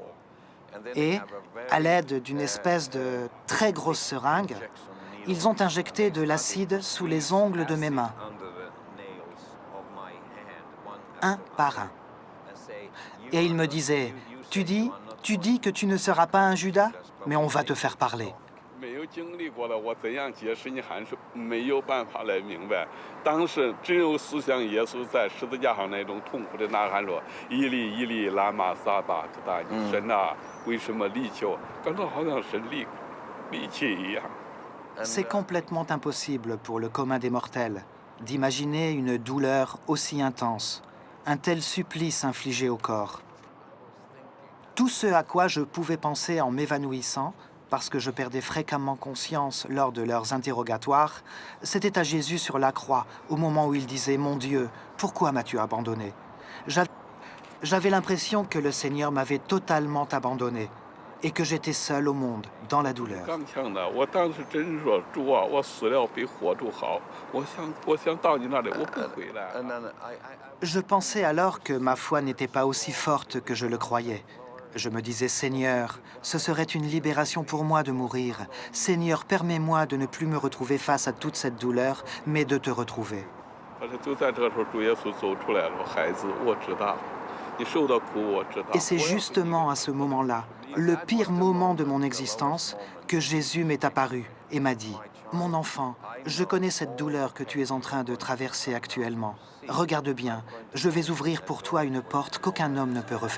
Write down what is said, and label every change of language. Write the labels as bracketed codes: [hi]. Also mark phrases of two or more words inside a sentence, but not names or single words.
[fr] Et, à l'aide d'une espèce de très grosse seringue, ils ont injecté de l'acide sous les ongles de mes mains, un par un. Et ils me disaient, tu dis que tu ne seras pas un Judas, mais on va te faire parler. [zh] 没有经历过的，我怎样解释你还是没有办法来明白。当时只有思想耶稣在十字架上那种痛苦的呐喊说：“伊利伊利，拉玛撒巴基达尼，神啊，为什么离弃我？” 感到好像神离弃一样。 [fr] C'est complètement impossible pour le commun des mortels d'imaginer une douleur aussi intense, un tel supplice infligé au corps. Tout ce à quoi je pouvais penser en m'évanouissant, parce que je perdais fréquemment conscience lors de leurs interrogatoires, c'était à Jésus sur la croix, au moment où il disait « Mon Dieu, pourquoi m'as-tu abandonné ?» J'avais l'impression que le Seigneur m'avait totalement abandonné et que j'étais seul au monde, dans la douleur. [zh] 刚强的，我当时真是说主啊，我死了比活着好。我想到你那里，我不回来。 [en] And then [fr] Je pensais alors que ma foi n'était pas aussi forte que je le croyais. Je me disais, Seigneur, ce serait une libération pour moi de mourir. Seigneur, permets-moi de ne plus me retrouver face à toute cette douleur, mais de te retrouver. [zh] 但是就在这时候，主耶稣走出来了，孩子，我知道，你受的苦，我知道。 [fr] Et c'est justement à ce moment-là, le pire moment de mon existence, que Jésus m'est apparu et m'a dit, « Mon enfant, je connais cette douleur que tu es en train de traverser actuellement. Regarde bien, je vais ouvrir pour toi une porte qu'aucun homme ne peut refermer.